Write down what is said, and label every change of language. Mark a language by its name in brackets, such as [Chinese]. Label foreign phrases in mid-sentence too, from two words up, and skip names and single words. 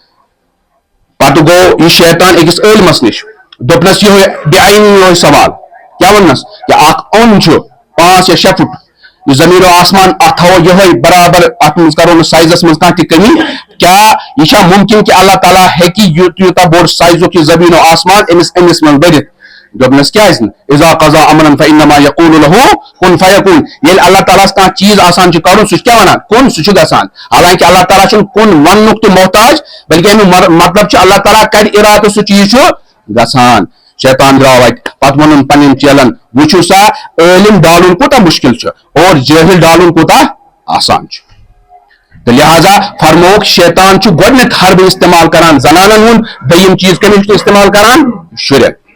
[Kashmiri] پتہٕ گوٚو یہِ شیطان أکِس عٲلمس نِش دوٚپنس یِہوے یِہوے سوال کیٛاہ ووٚننس کہِ اکھ اوٚن چھُ 5 یا 6 فُٹ یہِ زمیٖن و آسمان اتھ تھاوو یِہوے برابر اتھ منٛز کرو نہٕ سایزس منٛز کانٛہہ تہِ کٔمی کیٛاہ یہِ چھا مُمکِن کہِ اللہ تعالیٰ ہیٚکہِ یوٗتاہ بوٚڑ سایزُک یہِ زمیٖن و آسمان أمِس منٛز بٔرِتھ دوپنس کیاز اذا [Arabic] قضا امرا فانما يقول له كن فيكون [Kashmiri] یل اللہ تعالیٰ کانٛہہ چیز آسان کرُن سُہ کیاہ ونان کُن سُہ گژھان حالانکہ اللہ تعالیٰ چھُنہٕ کُن وننُک تہِ محتاج بلکہ امیُک مطلب چھُ اللہ تعالیٰ کرِ ارادٕ سُہ چیز چھُ گژھان شیطان درٛاو اتہِ پتہٕ ووٚنُن پننٮ۪ن چیلن وٕچھِو سا عٲلم ڈالُن کوٗتاہ مُشکِل چھُ اور جٲہِل ڈالُن کوٗتاہ آسان چھُ تو لہذا فرموک شیطان چھُ گۄڈنیتھ حربہٕ استعمال کران زنانن ہُنٛد دوٚیِم چیز کٔمِچ استعمال کران شُرٮ۪ن